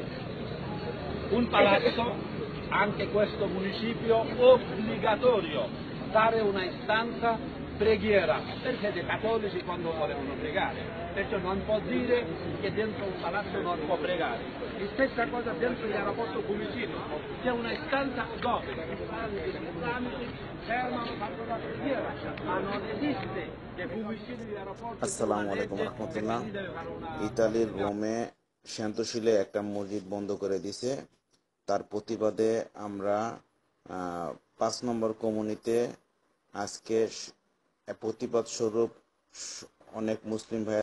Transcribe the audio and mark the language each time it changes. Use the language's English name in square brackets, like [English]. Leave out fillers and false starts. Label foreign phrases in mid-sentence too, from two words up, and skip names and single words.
[Italian] Un palazzo, anche questo municipio, obbligatorio dare una istanza preghiera per fede cattolici quando volevano pregare. Perciò non può dire che dentro un palazzo non può pregare. La stessa cosa dentro l'aeroporto Fiumicino, c'è una istanza dove gli islamici fermano, fanno la preghiera, ma non esiste che Fiumicino e l'aeroporto... [Arabic] السلام عليكم رحمة الله. [Bangla] ইতালির রোমে শান্তশিলে একটা মসজিদ বন্ধ করে দিয়েছে। তার প্রতিবাদে আমরা 5 নম্বর কমিউনিতে আজকে প্রতিবাদ স্বরূপ অনেক মুসলিম ভাই